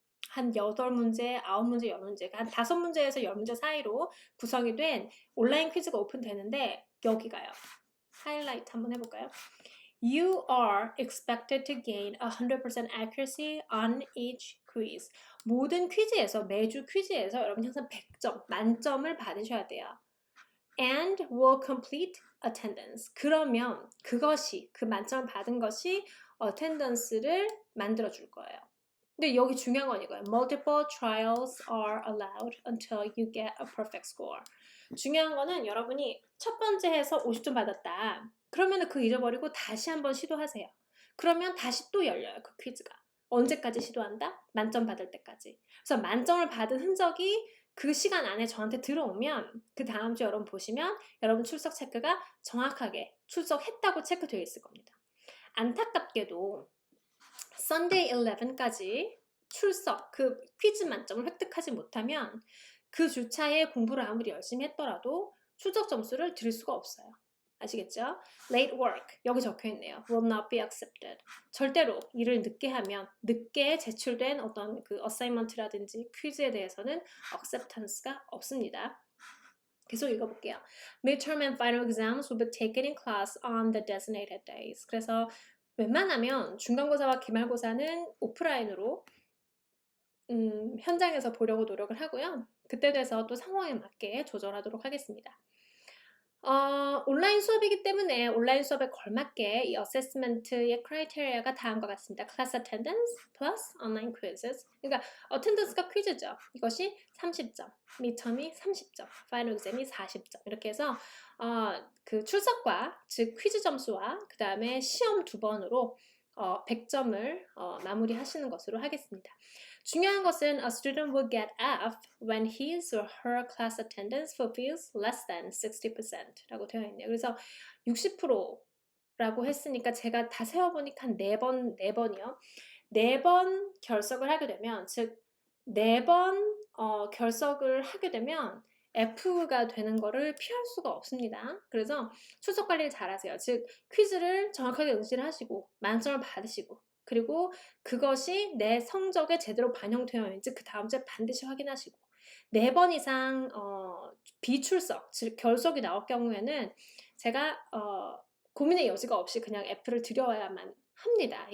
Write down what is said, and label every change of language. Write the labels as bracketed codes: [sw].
[ko] 한 8문제, 9문제, 10문제, 한 5문제에서 10문제 사이로 구성이 된 온라인 퀴즈가 오픈되는데 여기가요. 하이라이트 한번 해볼까요? [en] You are expected to gain 100% accuracy on each quiz. [ko] 모든 퀴즈에서, 매주 퀴즈에서 여러분 항상 100점, 만점을 받으셔야 돼요. [en] And will complete attendance. [ko] 그러면 그것이, 그 만점을 받은 것이 attendance를 만들어줄 거예요. 근데 여기 중요한 건 이거예요. [en] Multiple trials are allowed until you get a perfect score. [ko] 중요한 거는 여러분이 첫 번째 해서 50점 받았다. 그러면 그 잊어버리고 다시 한번 시도하세요. 그러면 다시 또 열려요. 그 퀴즈가. 언제까지 시도한다? 만점 받을 때까지. 그래서 만점을 받은 흔적이 그 시간 안에 저한테 들어오면 그 다음 주 여러분 보시면 여러분 출석 체크가 정확하게 출석했다고 체크되어 있을 겁니다. 안타깝게도 Sunday 11까지 출석, 그 퀴즈 만점을 획득하지 못하면 그 주차에 공부를 아무리 열심히 했더라도 출석 점수를 드릴 수가 없어요. 아시겠죠? [en] Late work, [ko] 여기 적혀있네요. [en] Will not be accepted. [ko] 절대로 일을 늦게 하면 늦게 제출된 어떤 그 어사이먼트라든지 퀴즈에 대해서는 acceptance가 없습니다. 계속 읽어볼게요. [en] Midterm and final exams will be taken in class on the designated days. [ko] 그래서 웬만하면 중간고사와 기말고사는 오프라인으로 현장에서 보려고 노력을 하고요. 그때 돼서 또 상황에 맞게 조절하도록 하겠습니다. 온라인 수업이기 때문에 온라인 수업에 걸맞게 이 어세스먼트의 크라이테리아가 다음과 같습니다. [en] Class attendance plus online quizzes. [ko] 그러니까 attendance가 퀴즈죠. 이것이 30점, midterm이 30점, final exam이 40점. 이렇게 해서 그 출석과 즉 퀴즈 점수와 그 다음에 시험 2번으로 100점을 마무리하시는 것으로 하겠습니다. 중요한 것은 [en] a student will get F when his or her class attendance fulfills less than 60%라고 [ko] 되어 있네요. 그래서 60%라고 했으니까 제가 다 세어보니까 한 4번이요. 4번 결석을 하게 되면, 즉 4번 결석을 하게 되면 F가 되는 거를 피할 수가 없습니다. 그래서 출석 관리를 잘 하세요. 즉 퀴즈를 정확하게 응시를 하시고 만점을 받으시고, 그리고 그것이 내 성적에 제대로 반영되어 있는지 그 다음 주에 반드시 확인하시고, 4번 이상 비출석, 즉 결석이 나올 경우에는 제가 고민의 여지가 없이 그냥 F를 드려야만 합니다.